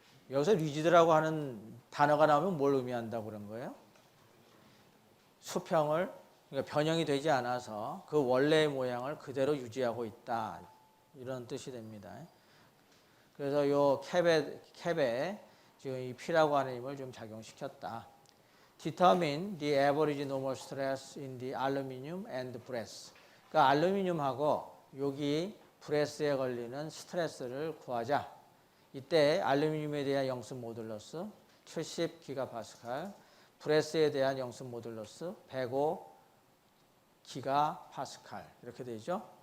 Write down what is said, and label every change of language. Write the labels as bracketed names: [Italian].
[Korean] 여기서 rigid라고 하는 단어가 나오면 뭘 의미한다고 그런 거예요? 수평을, 그러니까 변형이 되지 않아서 그 원래의 모양을 그대로 유지하고 있다. 이런 뜻이 됩니다. 그래서 요 캡에 지금 이 P라고 하는 힘을 좀 작용시켰다. [English] Determine the average normal stress in the aluminum and brass. [Korean] 그러니까 알루미늄하고 여기 브레스에 걸리는 스트레스를 구하자. 이때 알루미늄에 대한 영습 모듈러스 70 기가파스칼, 브레스에 대한 영습 모듈러스 105 기가파스칼 이렇게 되죠.